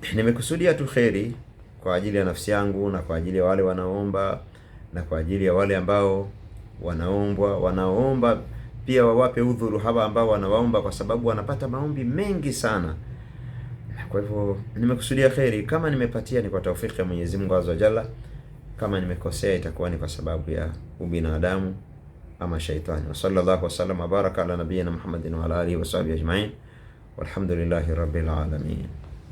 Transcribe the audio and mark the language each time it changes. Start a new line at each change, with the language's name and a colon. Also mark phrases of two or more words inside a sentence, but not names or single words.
Swahili: Nimekusudia tu kheri kwa ajili ya nafsi yangu na kwa ajili ya wale wanaoomba na kwa ajili ya wale ambao wanaomba pia wawape udhuru hawa ambao wanawaomba, kwa sababu wanapata maombi mengi sana. Kwa hivyo nimekusudia kheri. Kama nimepatia ni kwa taufiki ya Mwenyezi Mungu
Arabic: عز وجل.
Swahili: Kama nimekosea itakuwa ni kwa sababu ya ubinadamu ama shaitani.
Arabic: وصلى الله وسلم وبارك على نبينا محمد وعلى آله وصحبه أجمعين. والحمد لله رب العالمين.